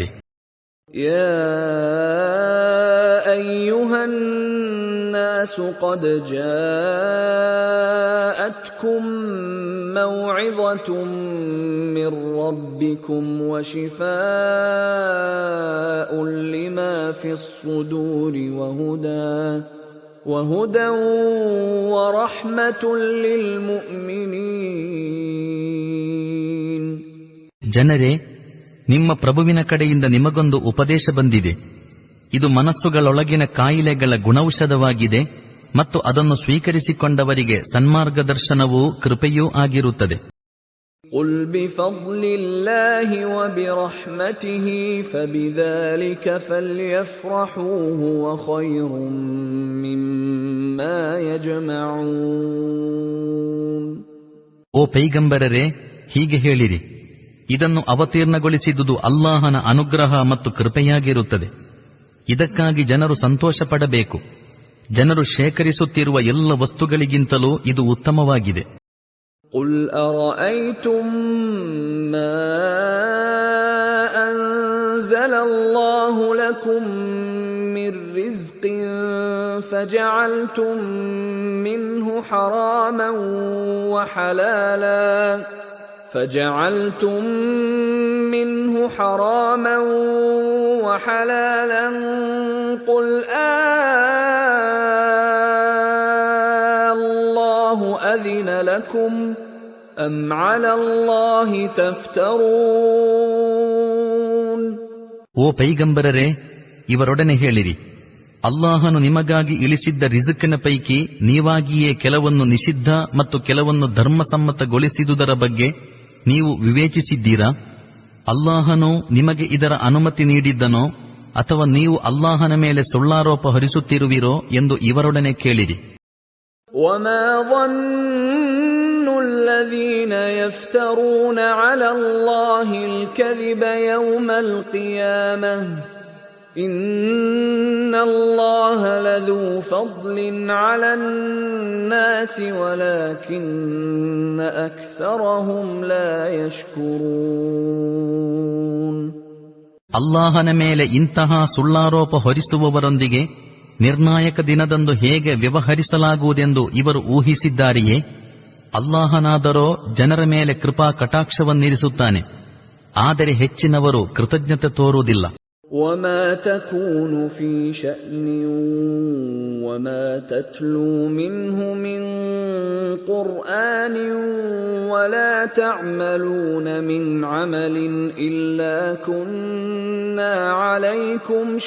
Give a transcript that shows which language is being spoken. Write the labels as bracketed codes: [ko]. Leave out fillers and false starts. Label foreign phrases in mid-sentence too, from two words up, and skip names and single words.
[ar] يا أيها الناس قد جاءتكم موعظة من ربكم وشفاء لما في الصدور وهدى ورحمة للمؤمنين. [kn] ಜನರೇ, ನಿಮ್ಮ ಪ್ರಭುವಿನ ಕಡೆಯಿಂದ ನಿಮಗೊಂದು ಉಪದೇಶ ಬಂದಿದೆ. ಇದು ಮನಸ್ಸುಗಳೊಳಗಿನ ಕಾಯಿಲೆಗಳ ಗುಣೌಷಧವಾಗಿದೆ ಮತ್ತು ಅದನ್ನು ಸ್ವೀಕರಿಸಿಕೊಂಡವರಿಗೆ ಸನ್ಮಾರ್ಗದರ್ಶನವೂ ಕೃಪೆಯೂ ಆಗಿರುತ್ತದೆ. [ar] قُلْ بِفَضْلِ اللَّهِ وَبِرَحْمَتِهِ فَبِذَلِكَ فَلْيَفْرَحُوا هُوَ خَيْرٌ مِّمَّا يَجْمَعُونَ. [kn] ಓ ಪೈಗಂಬರರೇ, ಹೀಗೆ ಹೇಳಿರಿ, ಇದನ್ನು ಅವತೀರ್ಣಗೊಳಿಸಿದುದು ಅಲ್ಲಾಹನ ಅನುಗ್ರಹ ಮತ್ತು ಕೃಪೆಯಾಗಿರುತ್ತದೆ. ಇದಕ್ಕಾಗಿ ಜನರು ಸಂತೋಷ ಪಡಬೇಕು. ಜನರು ಶೇಖರಿಸುತ್ತಿರುವ ಎಲ್ಲ ವಸ್ತುಗಳಿಗಿಂತಲೂ ಇದು ಉತ್ತಮವಾಗಿದೆ. [ar] قُلْ أَرَأَيْتُمْ مَا أَنزَلَ اللَّهُ لَكُم مِّن رِّزْقٍ فَجَعَلْتُم مِّنْهُ حَرَامًا وَحَلَالًا قُلْ اللَّهُ أَذِنَ لَكُمْ أَمْ عَلَى اللَّهِ تَفْتَرُونَ. [kn] ಓ ಪೈಗಂಬರರೇ, ಇವರೊಡನೆ ಹೇಳಿರಿ, ಅಲ್ಲಾಹನು ನಿಮಗಾಗಿ ಇಳಿಸಿದ್ದ ರಿಜುಕಿನ ಪೈಕಿ ನೀವಾಗಿಯೇ ಕೆಲವನ್ನು ನಿಷಿದ್ಧ ಮತ್ತು ಕೆಲವನ್ನು ಧರ್ಮಸಮ್ಮತಗೊಳಿಸಿದುದರ ಬಗ್ಗೆ ನೀವು ವಿವೇಚಿಸಿದ್ದೀರಾ? ಅಲ್ಲಾಹನು ನಿಮಗೆ ಇದರ ಅನುಮತಿ ನೀಡಿದ್ದನೋ ಅಥವಾ ನೀವು ಅಲ್ಲಾಹನ ಮೇಲೆ ಸುಳ್ಳಾರೋಪ ಹೊರಿಸುತ್ತಿರುವಿರೋ ಎಂದು ಇವರೊಡನೆ ಕೇಳಿರಿ. [ar] وَمَا ظَنُّ الَّذِينَ يَفْتَرُونَ عَلَى اللَّهِ الْكَذِبَ يَوْمَ الْقِيَامَةِ إِنَّ اللَّهَ لَذُو فَضْلٍ عَلَى النَّاسِ وَلَكِنَّ أَكْثَرَهُمْ لَا يَشْكُرُونَ. [kn] ಅಲ್ಲಾಹನ ಮೇಲೆ ಇಂತಹ ಸುಳ್ಳಾರೋಪ ಹೊರಿಸುವವರೊಂದಿಗೆ ನಿರ್ಣಾಯಕ ದಿನದಂದು ಹೇಗೆ ವ್ಯವಹರಿಸಲಾಗುವುದೆಂದು ಇವರು ಊಹಿಸಿದ್ದಾರೆಯೇ? ಅಲ್ಲಾಹನಾದರೋ ಜನರ ಮೇಲೆ ಕೃಪಾ ಕಟಾಕ್ಷವನ್ನಿರಿಸುತ್ತಾನೆ, ಆದರೆ ಹೆಚ್ಚಿನವರು ಕೃತಜ್ಞತೆ ತೋರುವುದಿಲ್ಲ. [ar] وَمَا تَكُونُ فِي شَأْنٍ وَمَا تَتْلُو مِنْهُ مِنْ قُرْآنٍ وَلَا تَعْمَلُونَ مِنْ عَمَلٍ إِلَّا كُنَّا عَلَيْكُمْ